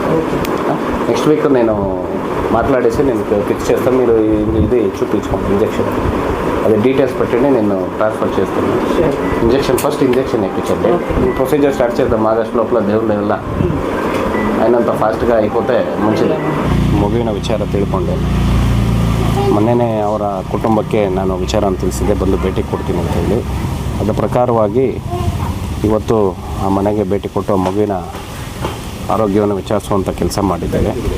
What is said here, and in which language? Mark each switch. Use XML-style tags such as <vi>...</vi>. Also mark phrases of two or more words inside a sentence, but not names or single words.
<en>next week</en> <te>నేను మాట్లాడేసి నేను ఫిక్స్ చేస్తాను. మీరు ఇది చూపించుకోండి ఇంజెక్షన్, అది డీటెయిల్స్ పెట్టండి, నేను ట్రాన్స్ఫర్ చేస్తాను.</te> <en>first injection</en> <te>ఇప్పించండి.</te> <en>procedure start</en> <te>చేద్దాం ఆగస్ట్ లోపల. దేవుళ్ళ వల్ల అయినంత ಫಾಸ್ಟ್గా అయిపోతే ಮಂಚಿದೆ.</te> <kn>ಮಗುವಿನ ವಿಚಾರ ತಿಳ್ಕೊಂಡೆ. ಮೊನ್ನೆನೇ ಅವರ ಕುಟುಂಬಕ್ಕೆ ನಾನು ವಿಚಾರವನ್ನು ತಿಳಿಸಿದ್ದೆ, ಬಂದು ಭೇಟಿ ಕೊಡ್ತೀನಿ ಅಂತ ಹೇಳಿ. ಅದರ ಪ್ರಕಾರವಾಗಿ ಇವತ್ತು ಆ ಮನೆಗೆ ಭೇಟಿ ಕೊಟ್ಟು ಆ ಮಗುವಿನ ಆರೋಗ್ಯವನ್ನು ವಿಚಾರಿಸುವಂಥ ಕೆಲಸ ಮಾಡಿದ್ದೇವೆ.</kn>